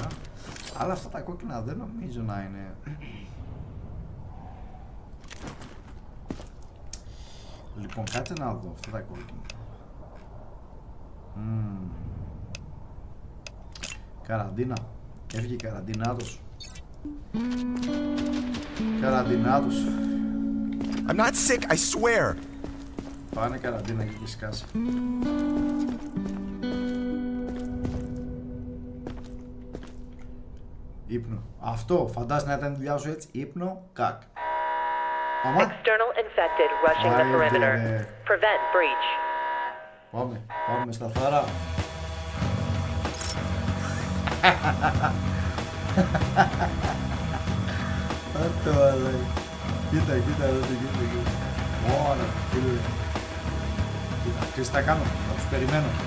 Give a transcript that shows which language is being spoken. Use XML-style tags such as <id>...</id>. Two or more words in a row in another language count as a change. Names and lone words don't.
<el>Αλλά αυτά τα κόκκινα δεν νομίζω να είναι. Λοιπόν, κάτσε να δω αυτά τα κόκκινα. Καραντίνα. Έφυγε καραντινάτος.</el> <en>I'm not sick, I swear.</en> <el>Πάνε καραντίνα και έχει σκάσει. Ύπνο. Αυτό, φαντάζεσαι να ήταν η δουλειά σου έτσι. Ύπνο, κακ.</el> <en>External infected rushing the perimeter. Prevent breach.</en> <el>Πάμε στα θάρα. Αυτό λέει. Κοίτα εδώ, κοίτα. Ωραία, φίλε. Κοίτα, ξέρεις τι θα κάνω, θα τους περιμένω.</el>